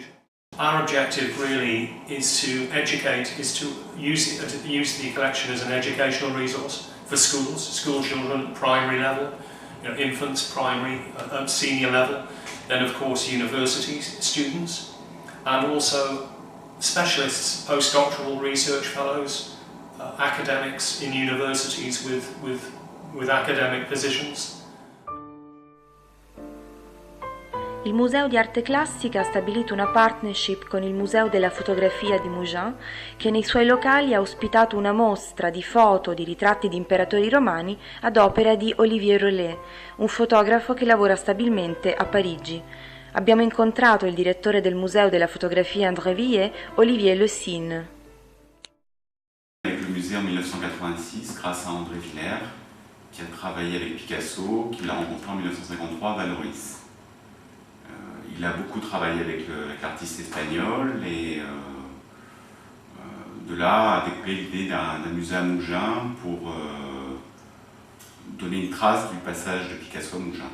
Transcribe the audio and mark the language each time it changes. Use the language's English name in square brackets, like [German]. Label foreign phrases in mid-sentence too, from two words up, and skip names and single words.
[English] Our objective really is to educate, is to use the collection as an educational resource for schools, school children, primary level, infants, primary, senior level, then of course universities, students, and also specialists, postdoctoral research fellows, academics in universities with academic positions. [Italian] Il Museo di Arte Classica ha stabilito una partnership con il Museo della Fotografia di Mougins, che nei suoi locali ha ospitato una mostra di foto di ritratti di imperatori romani ad opera di Olivier Lécine, un fotografo che lavora stabilmente a Parigi. Abbiamo incontrato il direttore del Museo della Fotografia Interviste, Olivier Lécine. [French] Avec le musée en 1986, grâce à André Villers, qui a travaillé avec Picasso, qui l'a rencontré en 1953 à Valoris. Il a beaucoup travaillé avec l'artiste espagnol et de là a découlé l'idée d'un musée à Mougins pour donner une trace du passage de Picasso à Mougins.